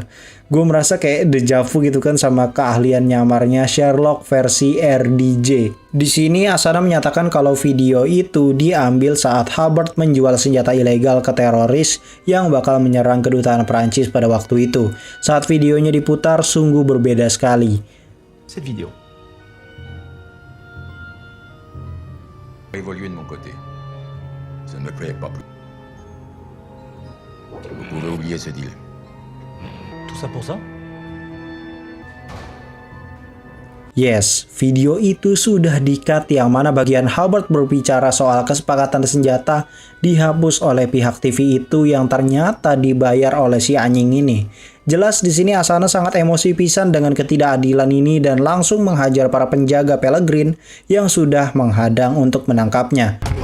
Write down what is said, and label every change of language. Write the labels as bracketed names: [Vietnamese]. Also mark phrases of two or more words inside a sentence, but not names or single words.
[Indonesian] Gue merasa kayak dejavu gitu kan sama keahlian nyamarnya Sherlock versi RDJ. Di sini Asana menyatakan kalau video itu diambil saat Hubbard menjual senjata ilegal ke teroris yang bakal menyerang kedutaan Perancis pada waktu itu. Saat videonya diputar sungguh berbeda sekali. [French] Cette vidéo. Évolué de mon côté. Ça ne me plaît pas plus. Vous pouvez oublier ce deal. Tout ça pour ça? [Indonesian] Yes, video itu sudah di-cut yang mana bagian Hubbard berbicara soal kesepakatan senjata dihapus oleh pihak TV itu yang ternyata dibayar oleh si anjing ini. Jelas di sini Asana sangat emosi pisan dengan ketidakadilan ini dan langsung menghajar para penjaga Pellegrin yang sudah menghadang untuk menangkapnya.